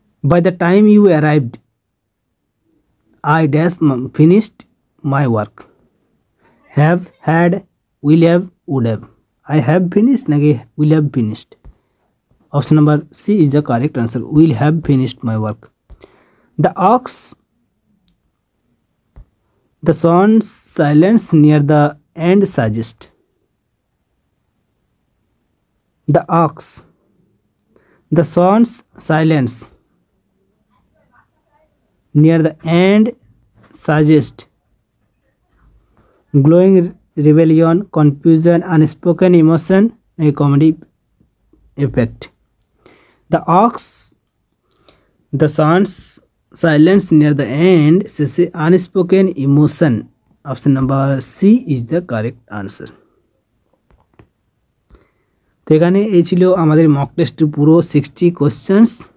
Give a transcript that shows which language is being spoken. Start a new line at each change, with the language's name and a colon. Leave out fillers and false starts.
English: by the time you arrived I dash finished my work, have, had, will have, would have, I have finished
Bangla: নাকি
English: Will have finished? Option number C is the correct answer, will have finished my work. The ox, the sound silence near the end suggest, the ox, the sound's silence near the end suggest glowing rebellion, confusion, unspoken emotion, a comedy effect. The ox, the sound's silence near the end
Bangla: শেষে
English: unspoken emotion, option number C is the correct answer.
Bangla: তো এখানে এই ছিল আমাদের mock টেস্টের পুরো 60 questions.